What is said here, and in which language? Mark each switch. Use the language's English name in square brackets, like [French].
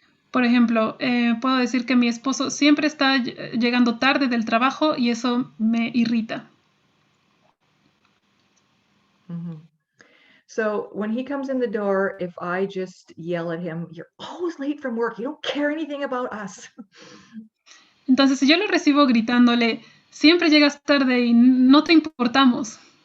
[Spanish] Por ejemplo, puedo decir que mi esposo siempre está llegando tarde del trabajo y eso me irrita. Mhm. [English] So when he comes in the door, if I just yell at him, "You're always late from work. You don't care anything about us." [Spanish] Entonces, si yo lo recibo gritándole, siempre llegas tarde y no te importamos.